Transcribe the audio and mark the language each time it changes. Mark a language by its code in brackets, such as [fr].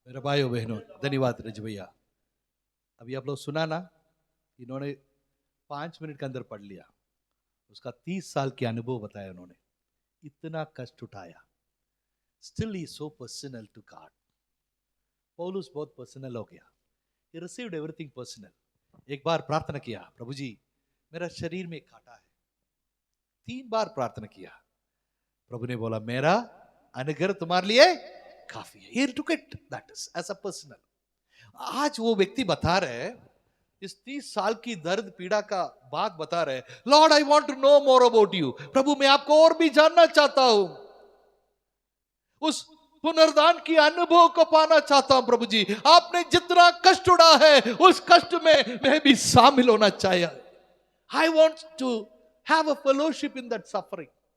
[hi] मेरे भाइयों बहनों, धन्यवाद रज भैया। अभी आप लोग सुना ना, इन्होंने 5 मिनट के अंदर पढ़ लिया, उसका 30 साल के अनुभव बताया उन्होंने, इतना कष्ट उठाया, [en] Still he so personal to God. [hi] पौलुस बहुत पर्सनल हो गया, [en] He received everything personal. [hi] एक बार प्रार्थना किया, प्रभु जी मेरा शरीर में कांटा है, 3 बार प्रार्थना किया, प्रभु ने बोला मेरा अनुग्रह तुम्हारे लिए काफी है। [en] He took it that is as a personal। [hi] आज वो व्यक्ति बता रहे, इस 30 साल की दर्द पीड़ा का बात बता रहे, [en] Lord I want to know more about you, [hi] प्रभु मैं आपको और भी जानना चाहता हूं, उस पुनर्दान की अनुभव को पाना चाहता हूं। प्रभु जी आपने जितना कष्ट उड़ा है, उस कष्ट में मैं भी शामिल होना चाहिए। [en] I want to have a fellowship in that suffering.